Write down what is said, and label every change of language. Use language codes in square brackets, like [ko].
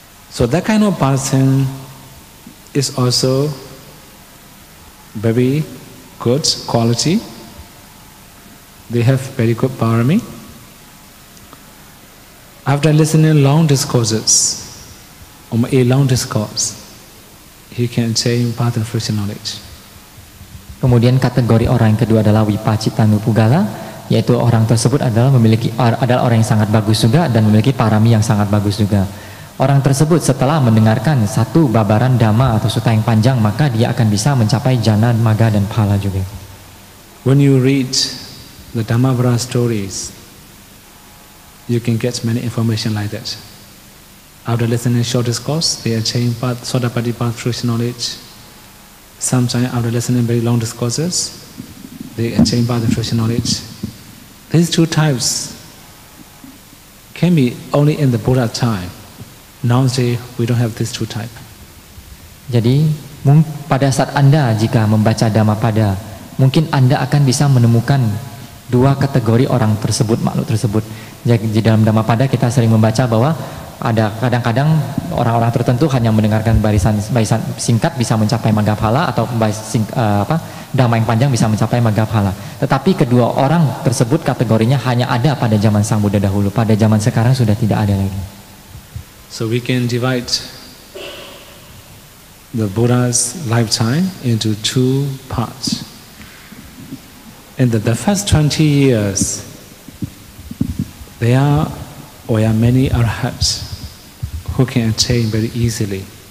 [en] So that kind of person is also very good quality. They have very good parami. After listening long discourses, or a long discourse, he can attain path and fruition knowledge. [id] Kemudian kategori orang yang kedua adalah Vipacitanu Pugala, yaitu orang tersebut adalah orang yang sangat bagus juga dan memiliki parami yang sangat bagus juga. Orang tersebut setelah mendengarkan satu babaran dhamma atau sutta yang panjang, maka dia akan bisa mencapai jana, maga dan phala juga. [en] When you read the Dhammavara stories, you can get many information like that. After listening to short discourse, they attain Sodapati path fruition knowledge. Sometimes after listening very long discourses, they attain path fruition knowledge. These 2 types can be only in the Buddha time. Nowadays we don't have these 2 types. [id] Jadi pada saat Anda jika membaca Dhammapada, mungkin Anda akan bisa menemukan 2 kategori orang tersebut, makhluk tersebut. Jadi di dalam Dhammapada kita sering membaca bahwa ada kadang-kadang orang-orang tertentu hanya mendengarkan barisan singkat bisa mencapai Maggaphala, atau Dhamma yang panjang bisa mencapai Maggaphala. Tetapi kedua orang tersebut kategorinya hanya ada pada zaman Sang Buddha dahulu. Pada zaman sekarang sudah tidak ada lagi. [en] So we can divide the Buddha's lifetime into 2 parts. In the first 20 years, there are many arhats who can attain very easily.